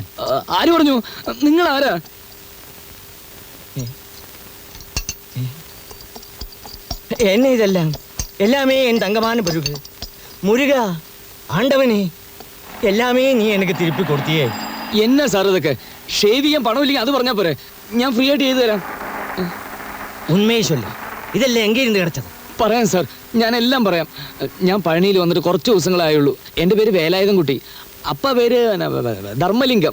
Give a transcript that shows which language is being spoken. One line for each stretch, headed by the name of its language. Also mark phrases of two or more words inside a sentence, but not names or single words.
Malayalam: ആര് പറഞ്ഞു? നിങ്ങൾ ആരാ?
Tamil: என்ன இதெல்லாம்? எல்லாமே என் தங்கமான பருகு. முருகா, ஆண்டவனே, எல்லாமே நீ எனக்கு திருப்பி கொடுத்தியே.
Malayalam: എന്നാ സാർ ഇതൊക്കെ? ഷേവ് ചെയ്യാൻ പണമില്ലെങ്കിൽ അത് പറഞ്ഞാൽ പോരെ, ഞാൻ ഫ്രീ ആയിട്ട് ചെയ്തു തരാം.
Tamil: உண்மையை சொல்லு, இதெல்லாம் എங்கே இருந்து கிடைச்சது?
Malayalam: പറയാം സാർ, ഞാൻ എല്ലാം പറയാം. ഞാൻ പഴനിയിൽ വന്നിട്ട് കുറച്ച് ദിവസങ്ങളായുള്ളൂ. എൻ്റെ പേര് വേലായുധം കുട്ടി. അപ്പ പേര് ധർമ്മലിംഗം.